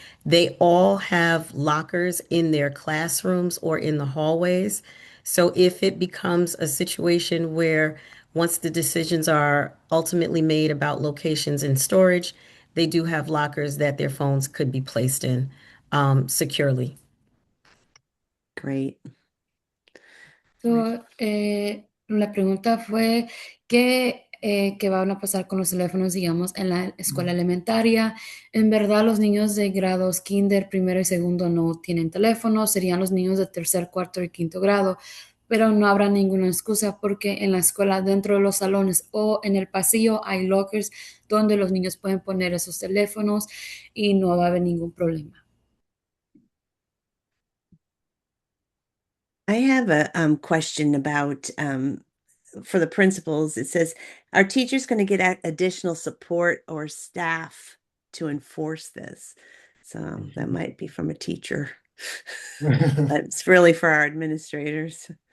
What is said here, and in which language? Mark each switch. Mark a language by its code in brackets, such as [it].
[en] They all have lockers in their classrooms or in the hallways. So if it becomes a situation where once the decisions are ultimately made about locations and storage, they do have lockers that their phones could be placed in securely. Great. [es] So, la pregunta fue qué van a pasar con los teléfonos, digamos, en la escuela elementaria. En verdad, los niños de grados kinder, primero y segundo no tienen teléfonos, serían los niños de tercer, cuarto y quinto grado, pero no habrá ninguna excusa porque en la escuela, dentro de los salones o en el pasillo, hay lockers donde los niños pueden poner esos teléfonos y no va a haber ningún problema. [en] I have a question about for the principals. It says, are teachers going to get additional support or staff to enforce this. So that might be from a teacher, but it's really for our administrators.